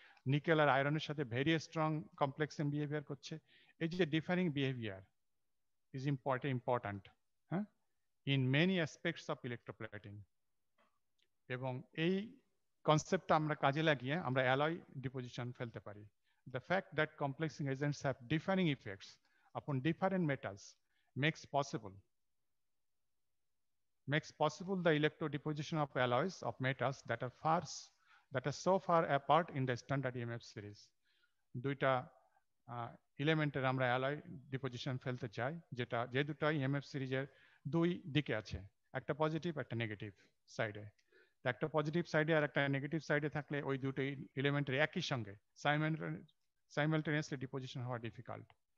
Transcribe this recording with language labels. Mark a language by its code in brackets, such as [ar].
[bn] Nickel আর আয়রনের সাথে very strong কমপ্লেক্সিং behaviour করছে। [en] এই যে differing behaviour is important হ্যাঁ in many aspects of electroplating. [bn] এবং এই কনসেপ্টটা আমরা কাজে লাগিয়ে আমরা অ্যালয় ডিপোজিশন ফেলতে পারি। [en] The fact that complexing agents have differing effects upon different metals makes possible the electrodeposition of alloys of metals that are so far apart in the standard EMF series. [bn] দুইটা এলিমেন্টের আমরা alloy deposition ফেলতে চাই যে দুটো EMF সিরিজের দুই দিকে আছে, একটা পজিটিভ একটা নেগেটিভ সাইডে। একটা পজিটিভ সাইডে আর একটা নেগেটিভ সাইডে থাকলে ওই দুটো এলিমেন্টের একই সঙ্গে সাইমালটেনিয়াসলি ডিপোজিশন হওয়া ডিফিকাল্ট।